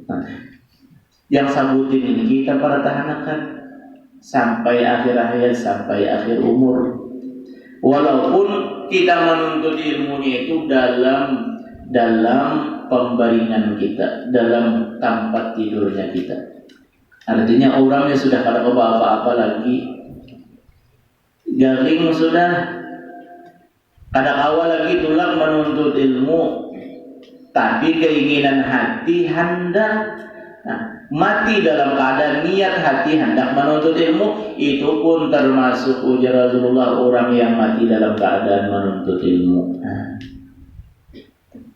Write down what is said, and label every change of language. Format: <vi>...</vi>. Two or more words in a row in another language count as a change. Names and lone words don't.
<id>Nah, yang sabutin ini kita pertahankan sampai akhir hayat, sampai akhir umur. Walaupun kita menuntut ilmunya itu dalam pembaringan kita, dalam tempat tidurnya kita.</id> <bjn>Artinya orangnya sudah kada apa-apa lagi, garing sudah, kada awal lagi tulang menuntut ilmu, tapi keinginan hati hendak mati dalam keadaan niat hati hendak menuntut ilmu, itu pun termasuk ujar Rasulullah orang yang mati dalam keadaan menuntut ilmu.</bjn>